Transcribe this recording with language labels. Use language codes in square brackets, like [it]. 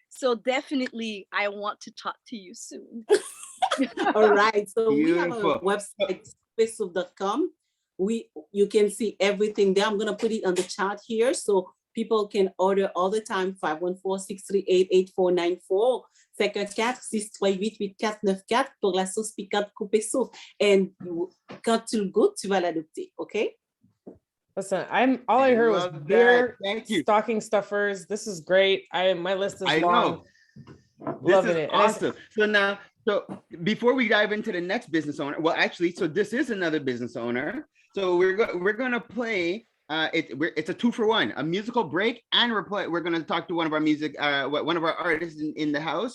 [en] So definitely, I want to talk to you soon. All right. So we have a website, spacesoup.com. You can see everything there. I'm gonna put it on the chat here so people can order all the time. 514-638-8494. [fr] Fait que 4-638-8494 pour la sauce piquante coupée soupe. And quand tu le goûtes, tu vas l'adopter. [en] Okay? Listen, all I heard was beer, stocking stuffers. This is great. My list is long. Loving it. Awesome. So before we dive into the next business owner, well, actually, so this is another business owner. So we're gonna play. It's a 2-for-1, a musical break, and we're gonna talk to one of our artists in the house.